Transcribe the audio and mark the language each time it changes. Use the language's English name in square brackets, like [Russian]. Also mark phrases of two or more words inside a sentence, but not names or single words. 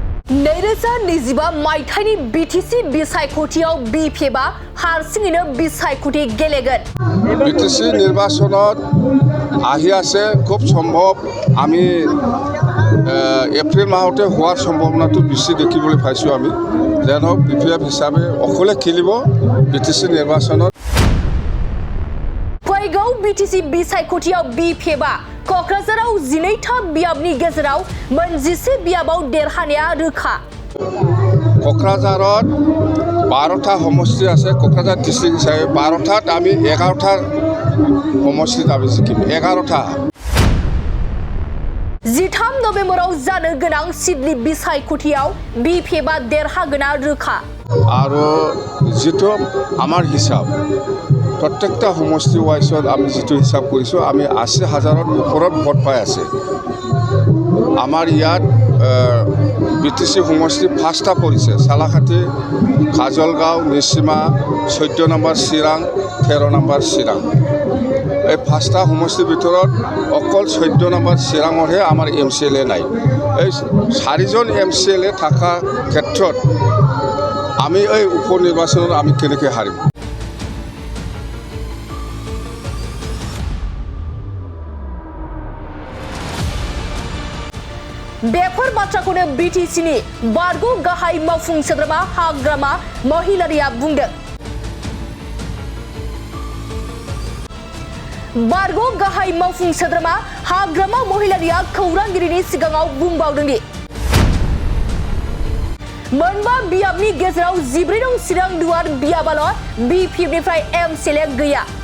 [Bodo] नैरोजा नैजिबा मायथाइनि बिटिसि बिसायख'थियाव बिपिएफआ हारसिङैनो बिसायख'थि गेलेगोन। [Assamese] বিটিসি নির্বাচনত আহি আছে খুব সম্ভব আমি এপ্রিল মাহতে হওয়ার সম্ভাবনাটো বেশি দেখিবলৈ পাইছো আমি যেন বিপিএফ হিসাবে অকলে খেলিব বিটিসি নির্বাচনত। [Bodo] फैगौ बिटिसि बिसायख'थियाव बिपिएफआ क'क्राझाराव 12था बियाबनि गेजेराव मोनजिसे बियाबाव देरहानाया रोखा। [Assamese] क'क्राझारत 12টা সমষ্টি আছে কোকৰাঝাৰ ডিষ্ট্ৰিক্ট হিচাপে 12টাত আমি 11টা সমষ্টিত আমি জিকিম 11টা। [Bodo] 13 नभेम्बराव जानो गोनां सिडली बिसायख'थियाव बिपिएफआ देरहागोना रोखा। [Assamese] আৰু যেটো আমাৰ হিসাব प्रत्येकटा সমষ্টি ওয়াইজত আমি যেটো হিসাব কৰিছো আমি 80,000ৰ ওপৰত ভোট পাই আছে। আমাৰ ইয়াত বিটিসি সমষ্টি 5টা পৰিছে সালাখাটি কাজলগাঁও নিশ্চিমা 14 নম্বৰ চিৰাং 13 নম্বৰ চিৰাং। এই 5টা সমষ্টিৰ ভিতৰত অকল 14 নম্বৰ চিৰাঙৰহে আমাৰ এমচিএলএ নাই। এই 4জন এমচিএলএ থকা ক্ষেত্ৰত আমি এই উপ নিৰ্বাচনত আমি কেনেকৈ হাৰিম। [Bodo] बेफोर बाथ्राखौनो बिटिसिनि बारग' गाहाय मावफुं सोद्रोमा हाग्रामा महिलारिया बुंदों। बारग' गाहाय मावफुं सोद्रोमा हाग्रामा महिलारिया खौरांगिरिनि सिगाङाव बुंबावदोंदि मोनबा बियाबनि गेजेराव 14 नं चिरां दुवार बियाबाल' बिपिएफनिफ्राय एमसिएलए गैया।